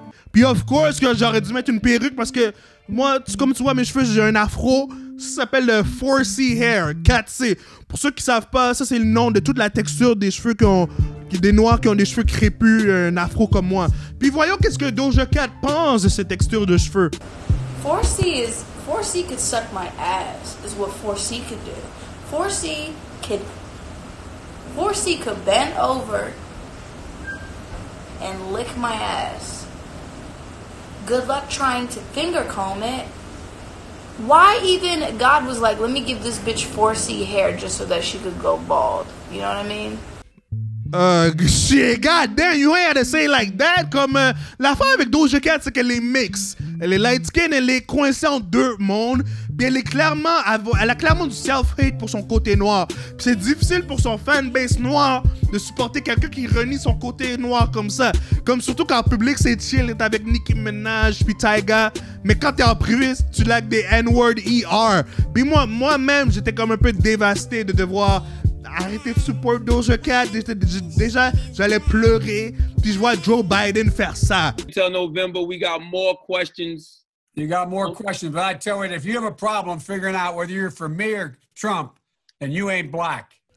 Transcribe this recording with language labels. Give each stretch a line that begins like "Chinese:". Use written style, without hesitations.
French: Puis of course que j'aurais dû mettre une perruque parce que moi, comme tu vois mes cheveux, j'ai un afro. Ça s'appelle le 4C hair, 4C. Pour ceux qui savent pas, ça c'est le nom de toute la texture des cheveux des noirs qui ont des cheveux crépus, un afro comme moi. Puis voyons qu'est-ce que Doja Cat pense de cette texture de cheveux.
English: 4C could suck my ass, is what 4C could do. 4C could bend over and lick my ass. Good luck trying to finger comb it. Why even God was like, let me give this bitch 4C hair just so that she could go bald. You know what I mean? Shit, god damn, you ain't had to say it like that.
French: Comme l'affaire avec Doja Cat, c'est qu'elle est mix. Elle est light skin, elle est coincée en deux mondes. Puis elle a clairement du self-hate pour son côté noir. Puis c'est difficile pour son fanbase noir de supporter quelqu'un qui renie son côté noir comme ça. Comme surtout quand en public c'est chill, t'es avec Nicki Minaj puis Tyga. Mais quand t'es en privé, tu laques des N-word ER. Puis moi-même, j'étais comme un peu dévasté de devoir arrêter de support Doja Cat. Déjà, j'allais pleurer. Puis je vois Joe Biden faire ça.
English: Until November, we got more questions. You got more questions, but I tell you, if you have a problem figuring out whether you're for me or Trump, then you ain't black.